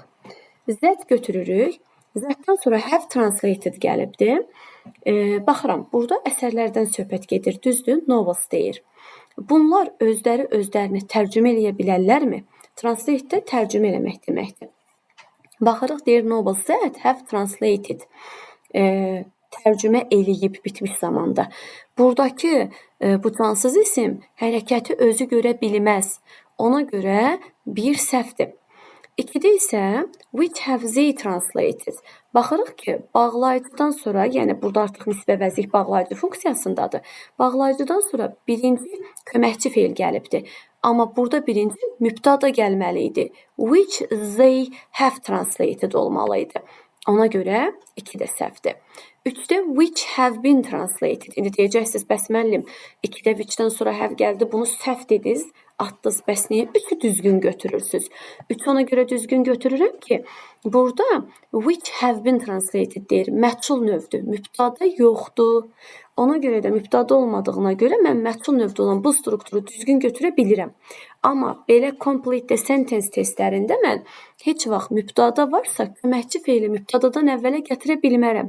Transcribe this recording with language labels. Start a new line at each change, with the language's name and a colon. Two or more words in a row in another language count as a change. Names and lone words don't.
Azerbaijani: That götürürük. Zətdən sonra
English: have translated
Azerbaijani: gəlibdir. Baxıram, burada əsərlərdən söhbət gedir, düzdür, novels deyir. Bunlar özlərini tərcümə eləyə bilərlərmi? Translate də tərcümə eləmək deməkdir. Baxırıq, deyir,
English: novels that have translated.
Azerbaijani: Tərcümə eləyib bitmiş zamanda. Buradakı bu cansız isim hərəkəti özü görə bilməz. Ona görə bir səhvdir. 2-də isə
English: which have they translated.
Azerbaijani: Baxırıq ki, bağlayıcıdan sonra, yəni burada artıq nisbi əvəzlik bağlayıcı funksiyasındadır. Bağlayıcıdan sonra birinci köməkçi feil gəlibdir. Amma burada birinci mübtada gəlməli idi.
English: Which they have translated olmalıydı.
Azerbaijani: Ona görə 2-də səhvdir.
English: 3-də which have been translated.
Azerbaijani: İndi deyəcəksiniz, bəs müəllim, 2-də which-dən sonra have gəldi, bunu səhv dediniz. Atdınız, bəs niyə 3-ü düzgün götürürsünüz? 3 ona görə düzgün götürürəm ki, burada
English: which have been translated
Azerbaijani: deyir, məchul növdür, mübtada yoxdur. Ona görə də mübtada olmadığına görə mən məchul növdə olan bu strukturu düzgün götürə bilirəm. Amma belə
English: complete sentence
Azerbaijani: testlərində mən heç vaxt mübtada varsa köməkçi feili mübtadadan əvvələ gətirə bilmərəm.